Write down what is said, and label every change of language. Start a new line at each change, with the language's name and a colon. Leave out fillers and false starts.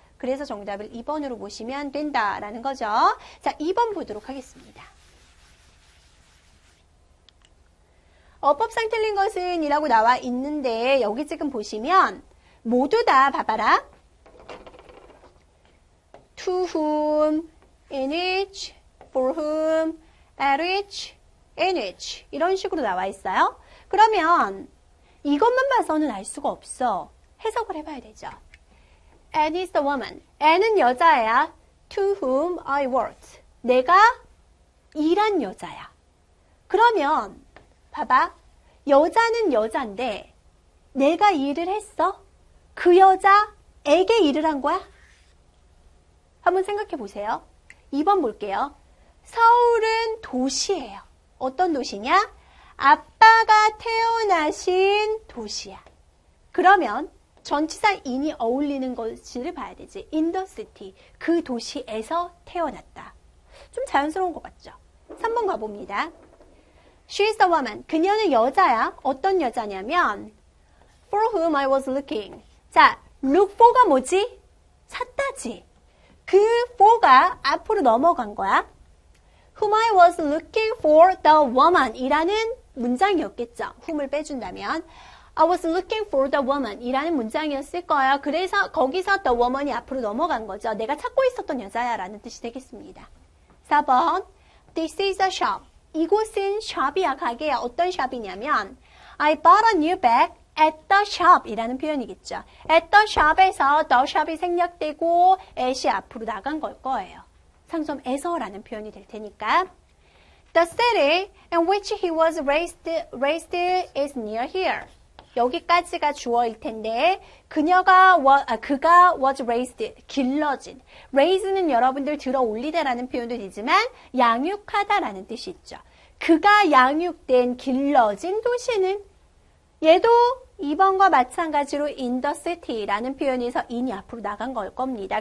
Korean: 그래서 정답을 2번으로 보시면 된다라는 거죠. 자, 2번 보도록 하겠습니다. 어법상 틀린 것은 이라고 나와 있는데 여기 지금 보시면 모두 다 봐봐라.
English: To whom, in which, for whom, at which, in which
Korean: 이런 식으로 나와 있어요. 그러면 이것만 봐서는 알 수가 없어. 해석을 해봐야 되죠.
English: Anne is the woman.
Korean: Anne은 여자야.
English: To whom I worked.
Korean: 내가 일한 여자야. 그러면 봐봐. 여자는 여잔데 내가 일을 했어? 그 여자에게 일을 한 거야? 한번 생각해 보세요. 2번 볼게요. 서울은 도시예요. 어떤 도시냐? 아빠가 태어나신 도시야. 그러면 전치사 in이 어울리는 것을 봐야 되지.
English: In the city.
Korean: 그 도시에서 태어났다. 좀 자연스러운 것 같죠? 3번 가봅니다.
English: She is the woman.
Korean: 그녀는 여자야. 어떤 여자냐면
English: For whom I was looking.
Korean: 자, look for가 뭐지? 찾다지. 그 for가 앞으로 넘어간 거야.
English: Whom I was looking for the woman
Korean: 이라는 문장이었겠죠. whom을 빼준다면
English: I was looking for the woman
Korean: 이라는 문장이었을 거예요. 그래서 거기서 the woman이 앞으로 넘어간 거죠. 내가 찾고 있었던 여자야 라는 뜻이 되겠습니다. 4번
English: This is a shop.
Korean: 이곳은 샵이야. 가게야. 어떤 샵이냐면
English: I bought a new bag at the shop
Korean: 이라는 표현이겠죠. at the shop에서 the shop이 생략되고 at이 앞으로 나간 걸 거예요. 상점에서라는 표현이 될 테니까
English: The city in which he was raised is near here.
Korean: 여기까지가 주어일 텐데 그가 was raised, 길러진. raise는 여러분들 들어 올리다라는 표현도 되지만 양육하다라는 뜻이 있죠. 그가 양육된 길러진 도시는 얘도 2번과 마찬가지로 in the city라는 표현에서 in이 앞으로 나간 걸 겁니다.